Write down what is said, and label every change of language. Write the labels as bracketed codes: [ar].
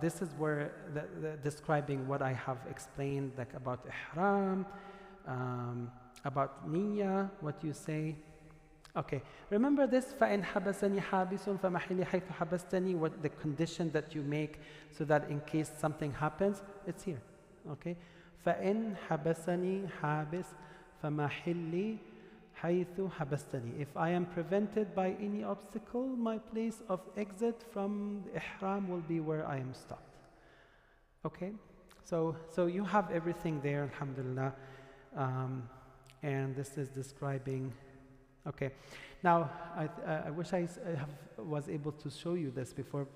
[en] This is where describing what I have explained, like about ihram, about niyyah, what you say. Okay, remember this, [ar] فَإِنْ حَبَسَنِي حَابِسٌ فَمَحِلِّ حَيْثُ حَبَسْتَنِي, [en] what the condition that you make so that in case something happens, it's here. [ar] Okay, فَإِنْ حَبَسَنِي حَابِسٌ فَمَحِلِّ حَيْثُ حَبَسْتَنِي. [en] If I am prevented by any obstacle, my place of exit from the ihram will be where I am stopped. Okay, so you have everything there, alhamdulillah. And this is describing. Okay, now I wish I was able to show you this before.